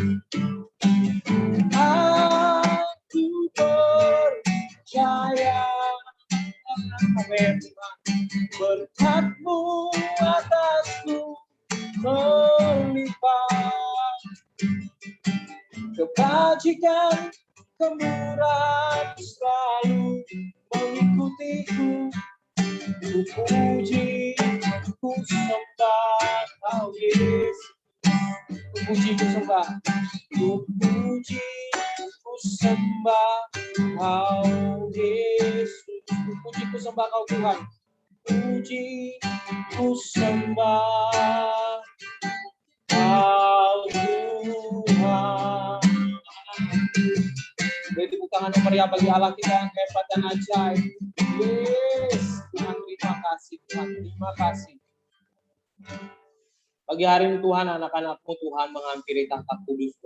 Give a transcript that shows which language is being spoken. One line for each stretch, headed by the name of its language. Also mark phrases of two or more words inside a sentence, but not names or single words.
Indonesian: Aku percaya, amin, berkat-Mu atasku melimpah, kebajikan, kemurahan selalu mengikutiku. Ku puji, ku sembah Kau Yesus. Ku puji, ku sembah. Ku puji, ku sembah Kau Yesus. Ku puji, ku sembah Kau Tuhan. Puji, ku sembah Kau Tuhan. Beri tepuk tangan yang meriah bagi Allah kita yang hebat dan ajaib. Yes, Tuhan, terima kasih Tuhan, terima kasih. Pagi hari ini Tuhan, anak-anak-Mu Tuhan menghampiri tahta kudus-Mu.